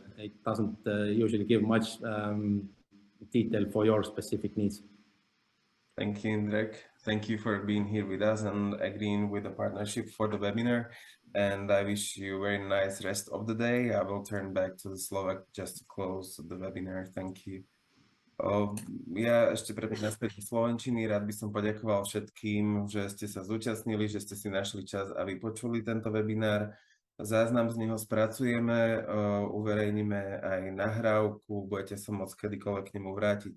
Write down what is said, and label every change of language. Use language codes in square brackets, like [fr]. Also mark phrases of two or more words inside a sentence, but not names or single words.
[en] It doesn't usually give much detail for your specific needs. Thank you, Indrek. Thank you for being here with us and agreeing with the partnership for the webinar. And I wish you a very nice rest of the day. I will turn back to the Slovak just to close the webinar. Thank you. [sk] Ja ešte predtým naspäť do slovenčiny, rád by som poďakoval všetkým, že ste sa zúčastnili, že ste si našli čas a vypočuli tento webinár. Záznam z neho spracujeme, uverejníme aj nahrávku, budete sa môcť kedykoľvek k nemu vrátiť.